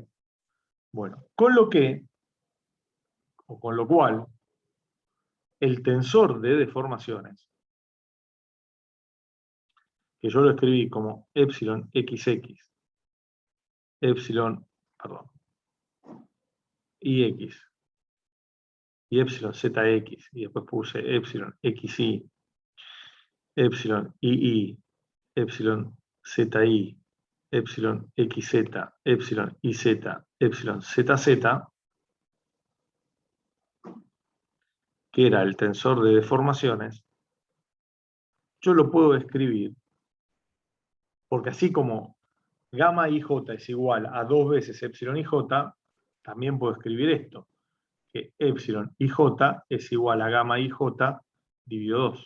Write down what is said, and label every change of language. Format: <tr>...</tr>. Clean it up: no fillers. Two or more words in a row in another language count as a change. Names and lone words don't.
<es>Bueno, con lo cual, el tensor de deformaciones, que yo lo escribí como epsilon XX, epsilon, perdón, IX, y epsilon ZX, y después puse epsilon XY, epsilon II, epsilon ZI, epsilon XZ, epsilon IZ, epsilon ZZ, que era el tensor de deformaciones, yo lo puedo escribir, porque así como gamma ij es igual a 2 veces epsilon ij, también puedo escribir esto, que epsilon ij es igual a gamma ij dividido 2.</es>